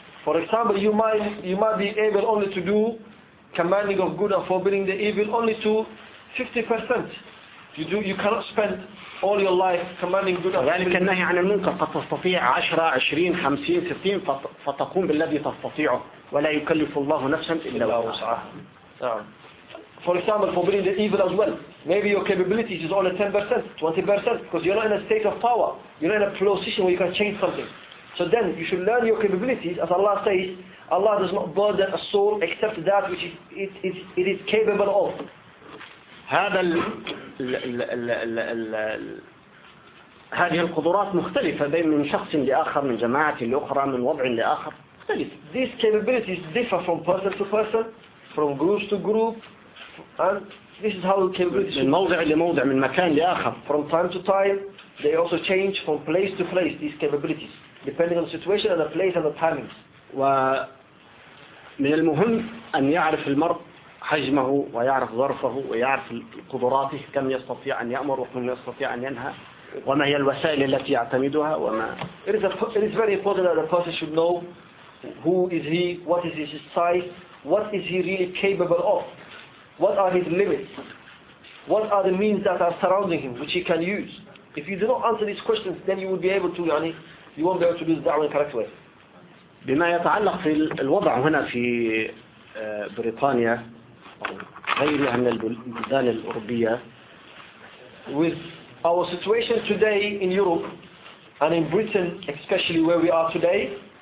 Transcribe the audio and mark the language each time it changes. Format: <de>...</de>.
<en>For example, you might be able only to do commanding of good and forbidding the evil only to 50%. You cannot spend all your life commanding good.</en> <ar>فذلك النهي عن المنكر قد تستطيع 10, 20, 50, 60 فتقوم بالذي تستطيعه. ولا يكلف الله نفسا الا وسعها.</ar> <en>For example, forbidding the evil as well. Maybe your capability is only 10%, 20%, because you're not in a state of power. You're not in a position where you can change something. So then you should learn your capabilities. As Allah says, Allah does not burden a soul except that which it is capable of.</en> <ar>هذا ال هذه القدرات مختلفة بين من شخص لآخر من جماعة لأخرى من وضع لآخر.</ar> <en>These capabilities differ from person to person, from group to group, and this is how the capabilities.</en> <ar>من موضع لموضع من مكان لآخر.</ar> <en>From time to time, they also change from place to place. These capabilities, depending on the situation and the place and the timings.</en> <ar>ومن المهم أن يعرف المرء حجمه ويعرف ظرفه ويعرف قدراته كم يستطيع أن يأمر وكم يستطيع أن ينهى وما هي الوسائل التي يعتمدها وما.</ar> <en>It is very important that a person should know. Who is he? What is his size? What is he really capable of? What are his limits? What are the means that are surrounding him, which he can use? If you do not answer these questions, then you will be able to, يعني, you won't be able to do the da'wah in correct way.</en> <ar>بما يتعلق في الوضع هنا في بريطانيا غيرها من البلدان الأوروبية.</ar> <en>With our situation today in Europe and in Britain, especially where we are today.</en>